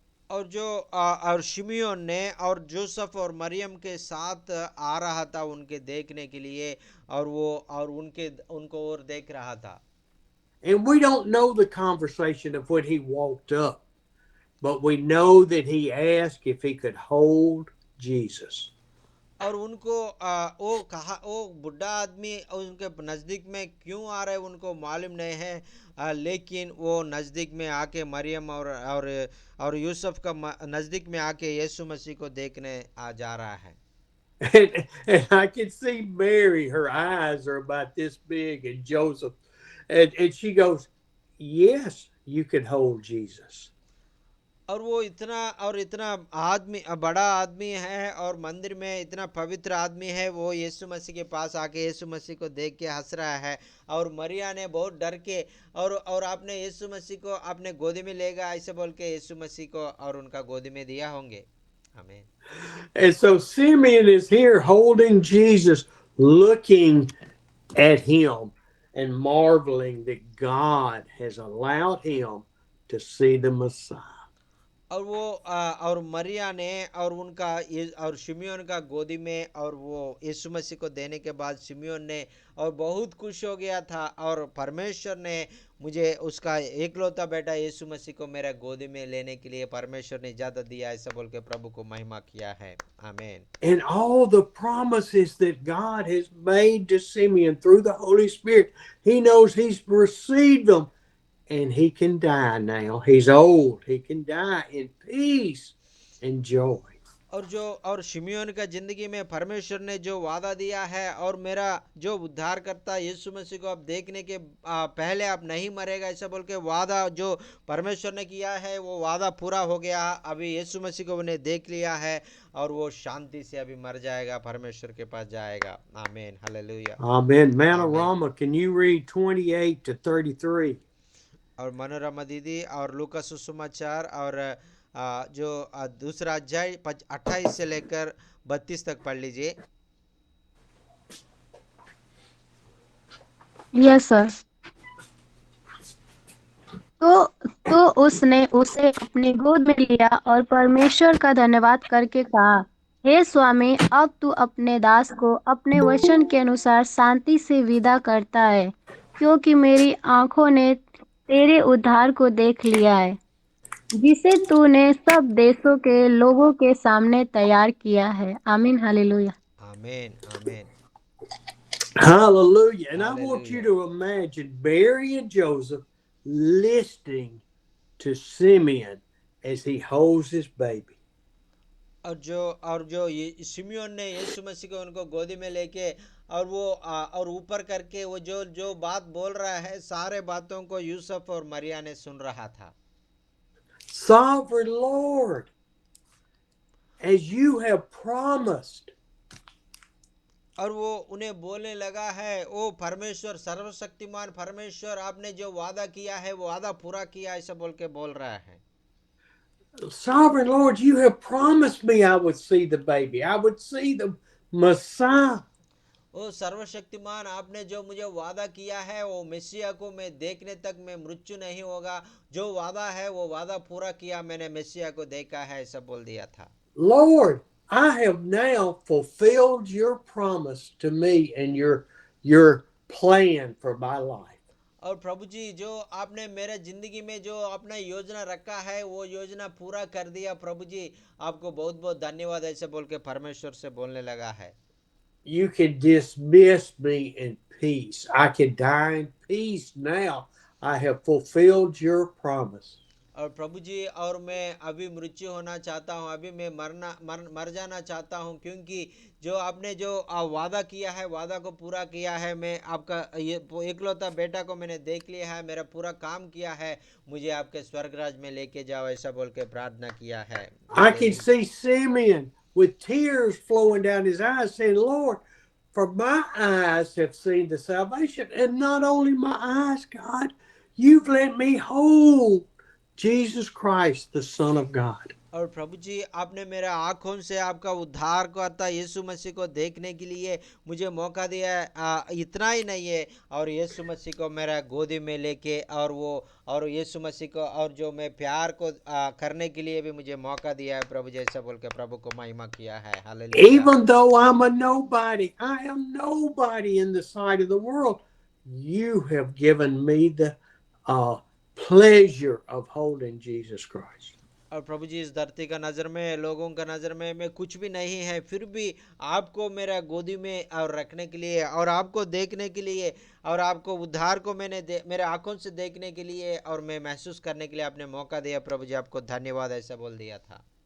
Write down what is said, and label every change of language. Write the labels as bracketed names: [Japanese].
[Hindi] और जो और शिमियोन ने और जोसेफ और मरियम के साथ आ रहा था उनके देखने के लिए, और वो और उनको और देख रहा था। [English] And we don't know the conversation of when he walked up, but we know that he asked if he could hold Jesus. [Hindi] और उनको वो कहा, वो बुढ़ा आदमी उनके नज़दीक में क्यों आ रहे उनको मालूम नहीं है, लेकिन वो नज़दीक में आके मरियम और यूसुफ का नज़दीक में आके यीशु मसीह को देखने जा रहा है। [English] And I can see Mary, her eyes are about this big, and Joseph, and she goes, yes, you can hold Jesus. [Hindi] और वो इतना आदमी, बड़ा आदमी है, और मंदिर में इतना पवित्र आदमी है, वो यीशु मसीह के पास आके यीशु मसीह को देख के हंस रहा है। और मरिया ने बहुत डर के और आपने यीशु मसीह को अपने गोदी में लेगा ऐसे बोल के यीशु मसीह को और उनका गोदी में दिया होंगे। आमीन। [English] And so Simeon is here holding Jesus, looking at him and marveling that God has allowed him to see the Messiah. [Hindi] और वो और मरिया ने और और शिमियोन का गोदी में और वो यीशु मसीह को देने के बाद शिमियोन ने और बहुत खुश हो गया था, और परमेश्वर ने मुझे उसका एकलौता बेटा यीशु मसीह को मेरा गोदी में लेने के लिए परमेश्वर ने इजाजत दिया, ऐसा बोल के प्रभु को महिमा किया है। आमीन। [English] And all the promises that God has made to Simeon through the Holy Spirit, he knows he's received them. And he can die now. He's old. He can die in peace and joy. [Hindi] और शिमियोन का जिंदगी में परमेश्वर ने जो वादा दिया है, और मेरा जो उद्धार करता यीशु मसीह को आप देखने के पहले आप नहीं मरेगा ऐसा बोल के वादा जो परमेश्वर ने किया है, वो वादा पूरा हो गया। अभी यीशु मसीह को उन्हें देख लिया है, और वो शांति से अभी मर जाएगा, परमेश्वर के पास जाएगा। आमीन, हालेलुया। [English] Amen. [Hindi] आमीन। [English] Manorama, can you read 28 to 33? [Hindi] और मनोरमा दीदी और लूका सुसमाचार और जो दूसरा अध्याय 28 से लेकर 32 तक पढ़ लीजिए। [English] Yes sir. [Hindi] तो उसने उसे अपनी गोद में लिया और परमेश्वर का धन्यवाद करके कहा, हे स्वामी, अब तू अपने दास को अपने वचन के अनुसार शांति से विदा करता है, क्योंकि मेरी आंखों ने तेरे उद्धार को देख लिया है, जिसे तूने सब देशों के लोगों के सामने तैयार किया है। आमीन, हालेलुया। आमीन, आमीन, [English] Hallelujah. And I want you [Hindi] hallelujah. [English] to imagine Mary and Joseph listening to Simeon as he holds his baby. [Hindi] और जो ये शिमियोन ने यीशु मसीह को उनको गोदी में लेके और वो और ऊपर करके वो जो जो बात बोल रहा है, सारे बातों को यूसुफ और मरिया ने सुन रहा था। [English] Sovereign Lord, as you have promised, [Hindi] और वो उन्हें बोलने लगा है, ओ परमेश्वर, सर्वशक्तिमान परमेश्वर, आपने जो वादा किया है वो वादा पूरा किया, ऐसा बोल के बोल रहा है। [English] Sovereign Lord, you have promised me I would see the baby. I would see the Messiah. [Hindi] ओ सर्वशक्तिमान, आपने जो मुझे वादा किया है वो मेसिया को मैं देखने तक मैं मृत्यु नहीं होगा, जो वादा है वो वादा पूरा किया, मैंने मेसिया को देखा है, ऐसा बोल दिया था। [English] Lord, I have now fulfilled your promise to me and your plan for my life. [Hindi] और प्रभु जी, जो आपने मेरे जिंदगी में जो अपना योजना रखा है वो योजना पूरा कर दिया। प्रभु जी, आपको बहुत बहुत धन्यवाद, ऐसे बोल के परमेश्वर से बोलने लगा है। [English] You can dismiss me in peace. I can die in peace now. I have fulfilled your promise. [Hindi] और प्रभु जी, और मैं अभी मृत्यु होना चाहता हूँ, अभी मैं मर जाना चाहता हूँ, क्योंकि जो आपने जो वादा किया है वादा को पूरा किया है। मैं आपका ये एकलौता बेटा को मैंने देख लिया है, मेरा पूरा काम किया है, मुझे आपके स्वर्गराज में लेके जाओ, ऐसा बोल के प्रार्थना किया है। [English] I can see Simeon with tears flowing down his eyes saying, Lord, for my eyes have seen the salvation. And not only my eyes, God, you've let me hold Jesus Christ, the Son of God. [Hindi] और प्रभु जी, आपने मेरे आँखों से आपका उद्धार को अर्थात यीशु मसीह को देखने के लिए मुझे मौका दिया है। इतना ही नहीं है, और यीशु मसीह को मेरा गोदी में लेके और यीशु मसीह को और जो मैं प्यार को करने के लिए भी मुझे मौका दिया है। प्रभु जैसा बोल के प्रभु को महिमा किया है। Hallelujah. [English] Even though I'm a nobody, I am nobody in the sight of the world, you have given me the pleasure of holding Jesus Christ. [Hindi] और प्रभु जी, इस धरती का नज़र में, लोगों का नज़र में मैं कुछ भी नहीं है, फिर भी आपको मेरा गोदी में और रखने के लिए और आपको देखने के लिए और आपको उद्धार को मेरे आंखों से देखने के लिए और मैं महसूस करने के लिए आपने मौका दिया। प्रभु जी, आपको धन्यवाद, ऐसा बोल दिया था।